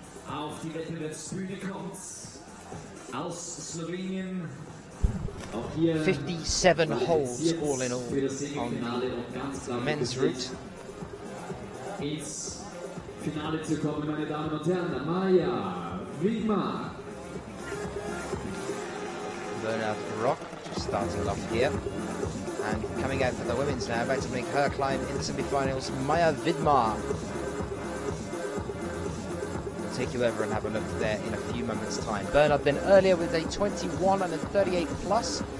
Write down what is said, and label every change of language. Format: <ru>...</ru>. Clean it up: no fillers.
<de>Auf die Wettbewerbsbühne kommt aus Slowenien. Auch hier</de> <en>57 holes all in all on the men's route.</en> <de>Ins Finale zu kommen, meine Damen und Herren. Maja Wigmar.</de> <en>Bernard Rock just starting off here. And coming out for the women's now, about to make her climb in the semi-finals, Maya Vidmar. We'll take you over and have a look there in a few moments' time. Bernard then earlier with a 21 and a 38 plus.</en>